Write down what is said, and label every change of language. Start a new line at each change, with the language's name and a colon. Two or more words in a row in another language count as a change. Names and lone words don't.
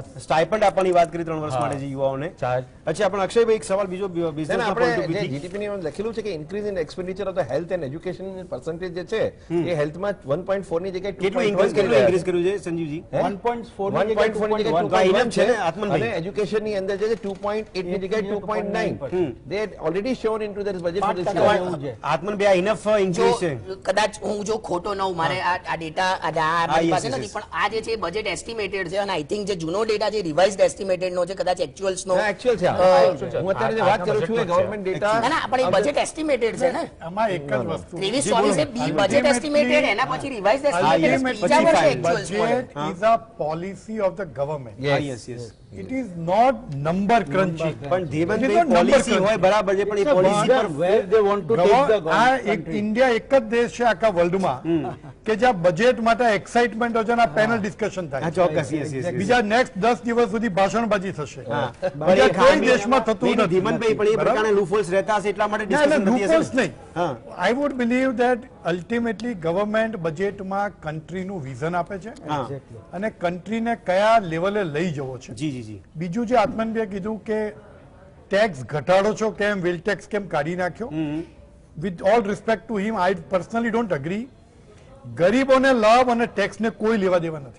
Gujarati: સ્ટાઇપન્ડ આપવાની વાત કરી 3 વર્ષ માટે જે યુવાઓને. અચ્છા, પણ અક્ષયભાઈ એક સવાલ બીજો બિઝનેસના
English: point of view
Gujarati: જીડીપી ની લખેલું છે કે
English: increase in expenditure of the health and education percentage
Gujarati: જે છે એ હેલ્થમાં 1.4 ની જગ્યાએ કેટલું ઇન્ક્રીઝ કર્યું છે સંજીવજી? 1.4 અને એજ્યુકેશન ની અંદર જે 2.8 ની જગ્યાએ 2.9
English: they had already shown into their budget for this year.
Gujarati: આત્મનભાઈ
English: enough increase
Gujarati: છે. કદાચ હું જો ખોટો ન મારે આ ડેટા મારી પાસે નથી, પણ આ જે છે
English: budget estimated
Gujarati: છે અને
English: I think
Gujarati: જે જૂનો ડેટા જે
English: revised estimated
Gujarati: નો છે, કદાચ એક્ચ્યુઅલ્સ નો એકચ્યુઅલ છે. હું અત્યારે જે વાત કરું છું એ ગવર્નમેન્ટ ડેટા ના ના, પણ એ
English: budget estimated
Gujarati: છે ને. આમાં એક જ વસ્તુ 23-24
English: budget estimated,
Gujarati: એના પછી
English: revised estimated
Gujarati: બીજા વર્ષે એક્ચ્યુઅલ્સ મળે.
English: Budget is a policy of the government. Yes. It is not number crunching.
Gujarati: પણ ધીમનભાઈ પોલિસી હોય બરાબર છે, પણ એ પોલિસી પર
English: where they want to take the
Gujarati: આ એક ઇન્ડિયા એક જ દેશ છે આખા વર્લ્ડમાં કે જ્યાં બજેટ માટે એક્સાઇટમેન્ટ હોય છે અને
English: panel discussion
Gujarati: થાય.
English: ચોક્કસ yes, yes, yes.
Gujarati: બીજા નેક્સ્ટ 10 દિવસ સુધી ભાષણબાજી થશે. પણ બીજા એ કોઈ ખામી- દેશમાં થતું નહીં, નહીં, નથી. ધીમનભાઈ પણ એ પ્રકારના લૂફોલ્સ રહેતા હશે એટલા માટે ના, એટલે discussion થતી હશે loopholes ને? નહીં. હા.
English: I would believe that ultimately government
Gujarati: બજેટમાં કન્ટ્રીનું વિઝન આપે છે હા. અને કન્ટ્રીને કયા લેવલે લઈ જવો છે. જી જી જી બીજું જે આત્મનભાઈએ કીધું કે ટેક્સ ઘટાડો છો કેમ, વેલ ટેક્સ કેમ કાઢી નાખ્યો,
English: with all respect to him I personally don't agree.
Gujarati: ગરીબોને લાભ અને ટેક્સને કોઈ લેવા દેવા નથી.